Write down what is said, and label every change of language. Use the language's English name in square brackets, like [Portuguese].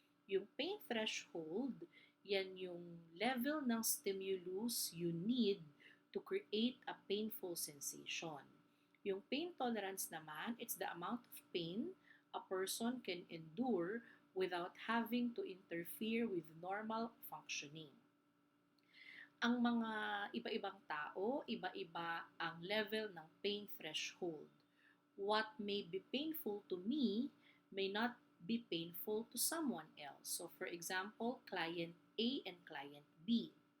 [English] Yung pain threshold, [Filipino] yan yung [English] level ng stimulus you need to create a painful sensation. Yung pain tolerance naman, it's the amount of pain a person can endure without having to interfere with normal functioning. [Filipino] Ang mga iba-ibang tao, iba-iba ang level ng pain threshold. [English] What may be painful to me may not be painful to someone else. So for example, client A and client B.